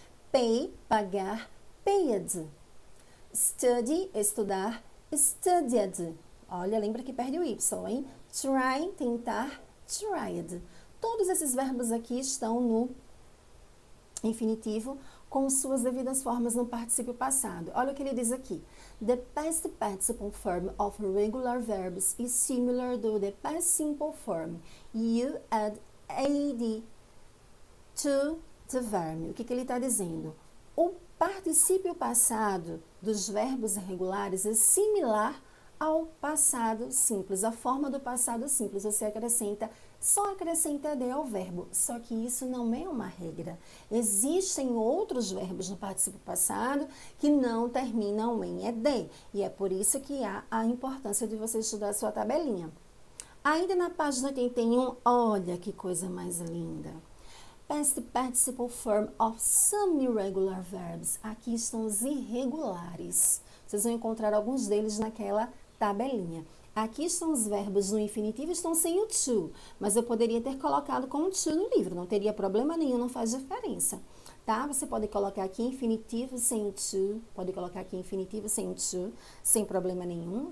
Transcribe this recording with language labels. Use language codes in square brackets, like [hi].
[en] Pay, [pt] pagar, [en] paid. Study, [pt] estudar, [en] studied. [pt] Olha, lembra que perde o Y, hein? [en] Try, [pt] tentar, [en] tried. [pt] Todos esses verbos aqui estão no infinitivo com suas devidas formas no particípio passado. Olha o que ele diz aqui. [en] The past participle form of regular verbs is similar to the past simple form. You add ad to the verb. [pt] O que ele está dizendo? O particípio passado dos verbos irregulares é similar ao passado simples. A forma do passado simples, você só acrescenta ed ao verbo, só que isso não é uma regra. Existem outros verbos no particípio passado que não terminam em ed, e é por isso que há a importância de você estudar a sua tabelinha. Ainda na página 81, olha que coisa mais linda. [en] past participle form of some irregular verbs. [pt] Aqui estão os irregulares. Vocês vão encontrar alguns deles naquela tabelinha. Aqui estão os verbos no infinitivo, estão sem o to, mas eu poderia ter colocado com o to no livro, não teria problema nenhum, não faz diferença, tá? Você pode colocar aqui infinitivo sem o to, pode colocar aqui infinitivo sem o to, sem problema nenhum.